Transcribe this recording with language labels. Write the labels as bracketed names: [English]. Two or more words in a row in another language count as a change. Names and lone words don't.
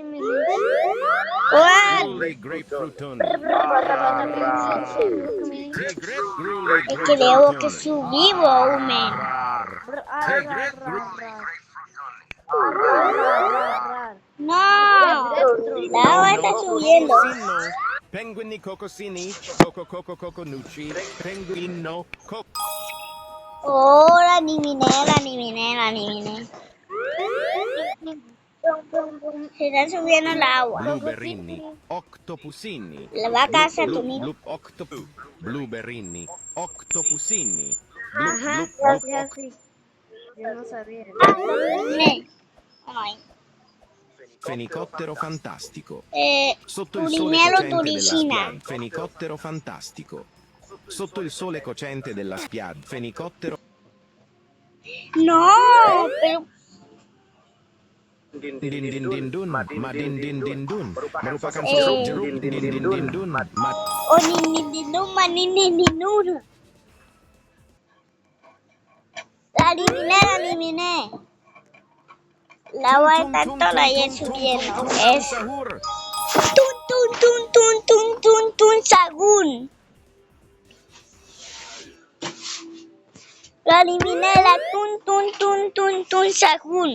[Spanish] ¿Cuál? Creo que subí volumen. No, la agua está subiendo. [Italian] Penguini cocosini, coconucci, penguino, [Spanish] Oh, la adiviné. Se está subiendo el agua. [Italian] blueberrini, octopusini, [Spanish] La vaca Saturnita. [Italian] blueberrini, octopusini, [Spanish] Ajá, sí. Yo no sabía. Ay. [Italian] fenicottero fantastico. Sotto il sole Turinello cocente della Turicina. spiaggia, fenicottero fantastico. Sotto il sole cocente della spiaggia, fenicottero. [Spanish] No, pero Din din din dun, ma din din din dun. [Indonesian] Merupakan sosok jeruk din din din dun, ma oh ninindinun. [Spanish] La eliminé. La agua está toda ahí subiendo. Es tun sagún. La eliminé, la tun sagún.